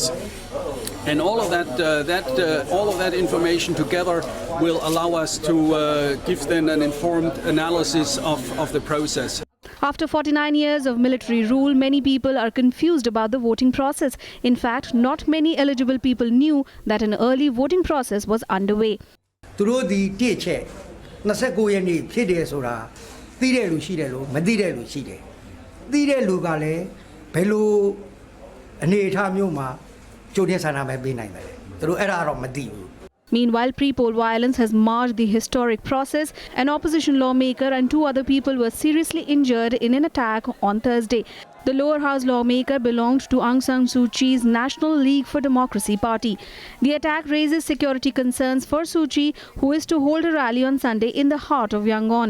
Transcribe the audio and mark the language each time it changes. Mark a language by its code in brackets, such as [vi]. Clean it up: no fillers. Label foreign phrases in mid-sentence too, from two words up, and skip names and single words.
[en] And all of that information together will allow us to give then an informed analysis of the process. After 49 years of military rule, many people are confused about the voting process. In fact, not many eligible people knew that an early voting process was underway. [my] သူတို့ဒီတစ်ချက်29ရက်နေ့ဖြစ်တယ်ဆိုတာသိတဲ့လူရှိတယ်လို့မသိတဲ့လူရှိတယ်။သိတဲ့လူကလည်းဘယ်လိုအနေအထားမျိုးမှာကြိုတင်ဆန္ဒမဲပေးနိုင်တယ်လဲ။သူတို့အဲ့ဒါတော့မသိဘူး။ [en] Meanwhile, pre-poll violence has marred the historic process. An opposition lawmaker and 2 other people were seriously injured in an attack on Thursday. The lower house lawmaker belonged to Aung San Suu Kyi's National League for Democracy party. The attack raises security concerns for Suu Kyi, who is to hold a rally on Sunday in the heart of Yangon.